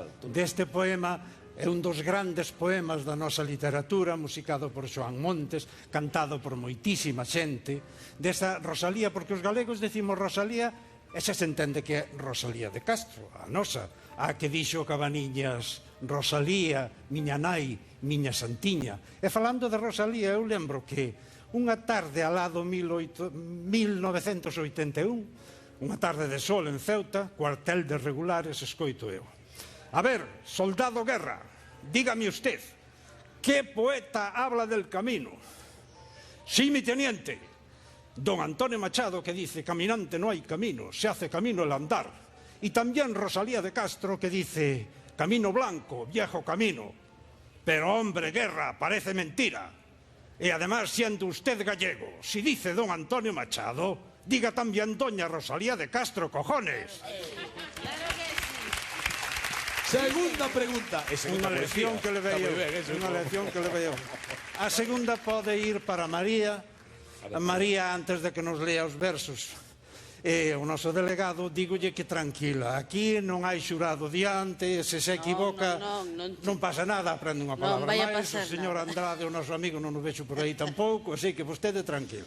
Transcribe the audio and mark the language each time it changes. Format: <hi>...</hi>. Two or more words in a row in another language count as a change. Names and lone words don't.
<gl>Deste poema é un dos grandes poemas da nosa literatura, musicado por Xoán Montes, cantado por moitísima xente, desta Rosalía, porque os galegos decimos Rosalía, e xa se entende que é Rosalía de Castro, a nosa, a que dixo Cabaniñas, Rosalía, miña nai, miña santiña. E falando de Rosalía, eu lembro que unha tarde alá do 1981, unha tarde de sol en Ceuta, cuartel de regulares, escoito eu.</gl> <es>A ver, soldado Guerra, dígame usted, ¿qué poeta habla del camino? Sí, mi teniente. Don Antonio Machado, que dice, caminante no hay camino, se hace camino el andar. Y también Rosalía de Castro, que dice, camino blanco, viejo camino. Pero, hombre, Guerra, parece mentira. Y además, siendo usted gallego, si dice don Antonio Machado, diga también doña Rosalía de Castro, cojones. Segunda pregunta.</es> <gl>Unha lección que</gl> <es>le veo.</es> <gl>Unha lección que</gl> <es>le veo.</es> <gl>A segunda pode ir para María. María, antes de que nos lea os versos. O noso delegado, dígolle que tranquila. Aquí non hai xurado diante, se equivoca, non pasa nada, aprende unha palabra máis. O señor Andrade, o noso amigo, non o vexo por aí tampouco, así que vostede tranquila.</gl>